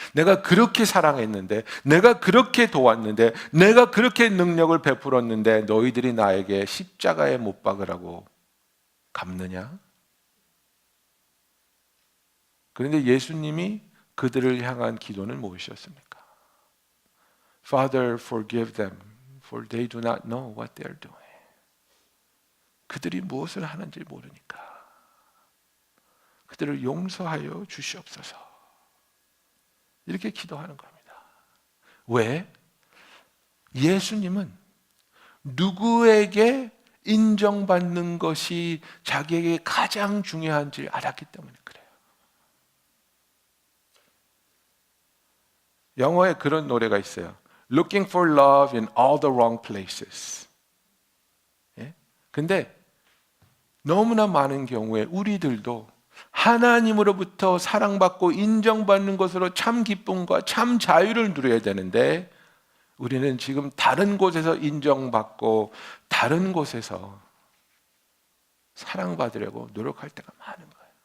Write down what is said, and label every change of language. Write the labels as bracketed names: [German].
[Korean] 내가 그렇게 사랑했는데, 내가 그렇게 도왔는데, 내가 그렇게 능력을 베풀었는데 너희들이 나에게 십자가에 못 박으라고 갚느냐? 그런데 예수님이 그들을 향한 기도는 무엇이었습니까? [English] Father, forgive them, for they do not know what they are doing. [Korean] 그들이 무엇을 하는지 모르니까 그들을 용서하여 주시옵소서. 이렇게 기도하는 겁니다. 왜? 예수님은 누구에게 인정받는 것이 자기에게 가장 중요한지 알았기 때문에 그래요. 영어에 그런 노래가 있어요. [English] Looking for love in all the wrong places. [Korean] 예? 근데 너무나 많은 경우에 우리들도 하나님으로부터 사랑받고 인정받는 것으로 참 기쁨과 참 자유를 누려야 되는데 우리는 지금 다른 곳에서 인정받고 다른 곳에서 사랑받으려고 노력할 때가 많은 거예요.